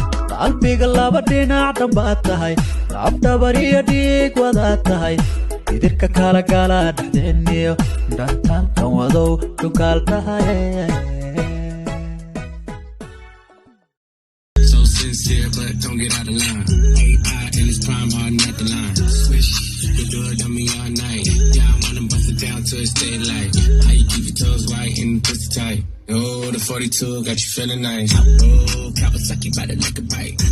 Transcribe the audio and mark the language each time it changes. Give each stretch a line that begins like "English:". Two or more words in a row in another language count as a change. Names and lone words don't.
Somali: Qalbiga laba dhinac dhan baad tahay, laf dhabar iyo dhiig wadaad tahay, idirka kala gala dhexdeenniyo, dhantaankan wadow dhunkaal tahay.
English: So sincere, but don't get out of line. A I in its prime, hard not to line. Swish, you do it on me all night. Yeah, I wanna bust it down to a state like, how you keep your toes white and pussy tight? Oh, the forty-two got you feeling nice. Oh, Kawasaki by the liquor bite.